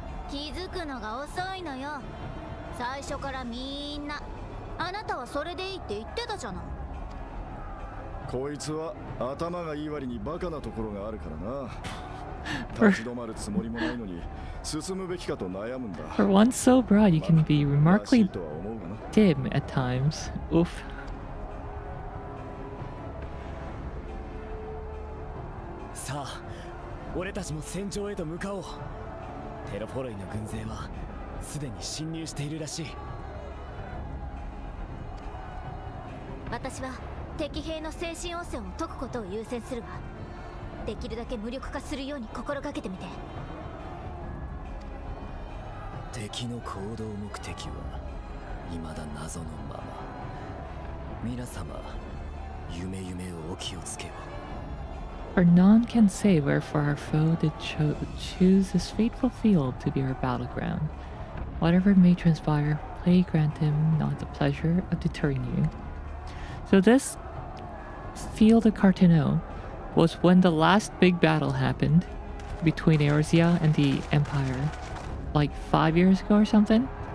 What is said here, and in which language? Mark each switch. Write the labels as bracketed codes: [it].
[ja] 気づくのが遅いのよ。最初からみんなあなたはそれでいいって言ってたじゃない。こいつは頭がいい割にバカなところがあるからな。 [en] For one so broad, you can be remarkably dim at times. Oof. [ja] さあ、俺たちも戦場へと向かおう。テロフォロイの軍勢はすでに侵入しているらしい。私は敵兵の精神汚染を解くことを優先するわ。できるだけ無力化するように心がけてみて。敵の行動目的は未だ謎のまま。皆様、夢をお気をつけよ。 [en] For none can say wherefore our foe did choose this fateful field to be our battleground. Whatever may transpire, pray grant him not the pleasure of deterring you. So this field of Cartano was when the last big battle happened between Eorzea and the Empire, like 5 years ago or something.